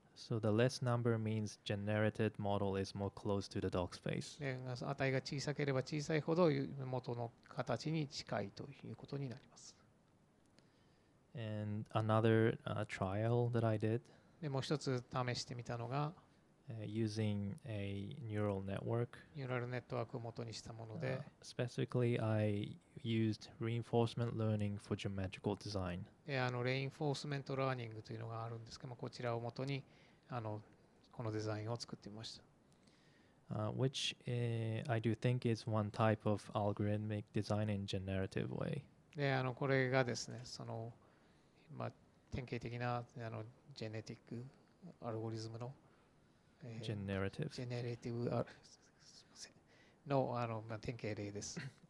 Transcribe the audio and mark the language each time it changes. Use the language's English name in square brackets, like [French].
[English] So the less number means generated model is more close to the doc space. [Japanese] で値が小さければ小さいほど元の形に近いということになります。 [English] And another trial that I did [Japanese] でもう一つ試してみたのが [English] using a neural network. [Japanese] ニューラルネットワークを元にしたもの Uh, で、 [English] specifically, I used reinforcement learning for geometrical design. [Japanese] レインフォースメントラーニングというのがあるんですけども、こちらを元にこのデザインを作ってみました。 [English] Which I do think is one type of algorithmic design in generative way. [Japanese] でこれがですね、典型的なジェネティックアルゴリズムの、 [English] Generative. [Japanese] ジェネレティブすいませんの典型例です。